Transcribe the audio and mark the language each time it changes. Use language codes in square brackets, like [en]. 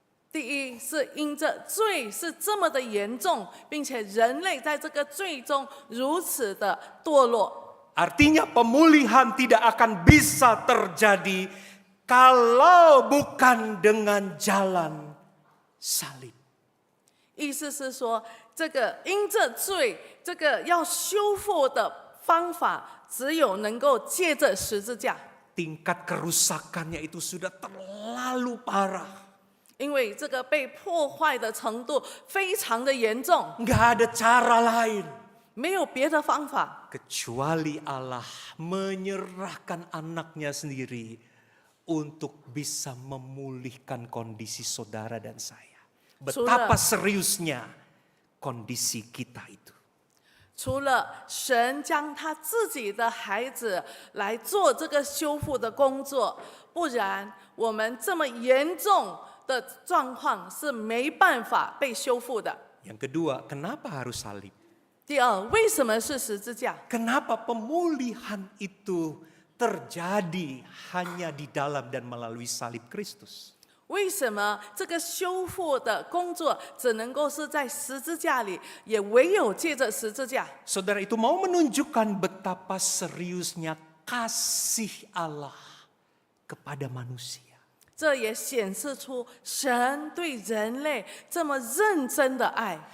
[zh] 第一是因着罪是这么的严重，并且人类在这个罪中如此的堕落。 [id] Artinya pemulihan tidak akan bisa terjadi kalau bukan dengan jalan salib. [zh] 意思是说，这个因着罪，这个要修复的方法，只有能够借着十字架， [id] Tingkat kerusakannya itu sudah terlalu parah. [zh] 因为这个被破坏的程度非常的严重， [id] Nggak ada cara lain. [zh] 没有别的方法， [id] Kecuali Allah menyerahkan anaknya sendiri untuk bisa memulihkan kondisi saudara dan saya. Betapa seriusnya kondisi kita itu. [zh] 除了神将他自己的孩子来做这个修复的工作，不然我们这么严重的状况是没办法被修复的。 [id] Yang kedua, kenapa harus salib? [zh] 第二，为什么是十字架？ [id] Kenapa pemulihan itu terjadi hanya di dalam dan melalui salib Kristus? [zh] 为什么这个修复的工作只能够是在十字架里，也唯有借着十字架？ [id] Saudara itu mau menunjukkan betapa seriusnya kasih Allah kepada manusia. [zh] 这也显示出神对人类这么认真的爱。